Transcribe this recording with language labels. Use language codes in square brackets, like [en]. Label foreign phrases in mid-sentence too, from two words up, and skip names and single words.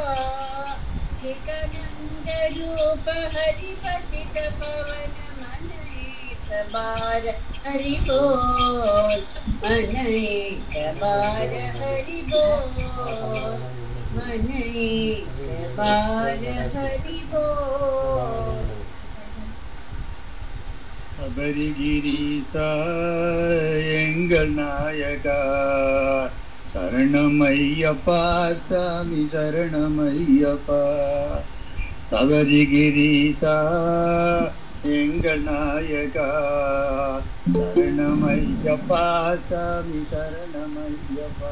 [hi] चिदानंद रूप हरि पतित पावन मन एक बार हरि बोल। मन एक बार हरि बोल। मन एक बार हरि बोल। [ta] சபரிகிரீசா எங்கள் நாயகா, சரணமையப்பா சாமி சரணமையப்பா. சபரிகிரீசா எங்கள் நாயகா, சரணமையப்பா சாமி சரணமையப்பா.